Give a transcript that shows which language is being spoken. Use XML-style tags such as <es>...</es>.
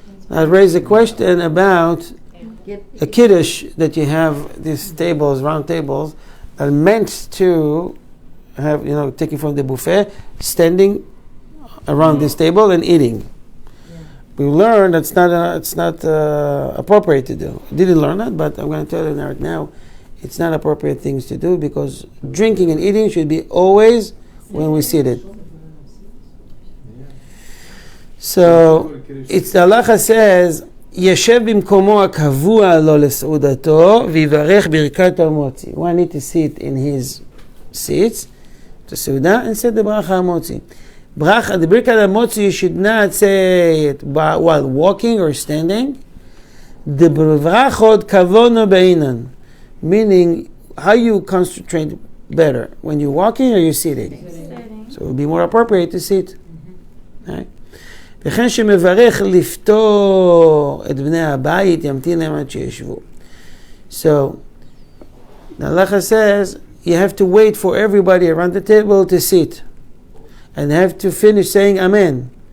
<en>I raised a question about a kiddush that you have these tables, round tables, are meant to have, taking from the buffet, standing around this table and eating. We learned it's not appropriate to do. I didn't learn that, but I'm going to tell you right now, it's not appropriate things to do because drinking and eating should be always when we seated. So it's the halacha says,</en> <he>ישב במקומו הקבוע לו לסעודתו ויברך ברכת המוציא.</he> <en>One need to sit in his seats to סעודה and say the ברכה המוציא. The ברכת המוציא you should not say it while walking or standing. The</en> <he>ברכות כוונו בעינן,</he> <en>meaning how you concentrate better, when you're walking or you're sitting. So it would be more appropriate to sit. Right?</en> <he>וכן שמברך לפתור את בני הבית ימתין להם עד שישבו.</he> <en>So, the halacha says you have to wait for everybody around the table to sit and have to finish saying Amen.</en>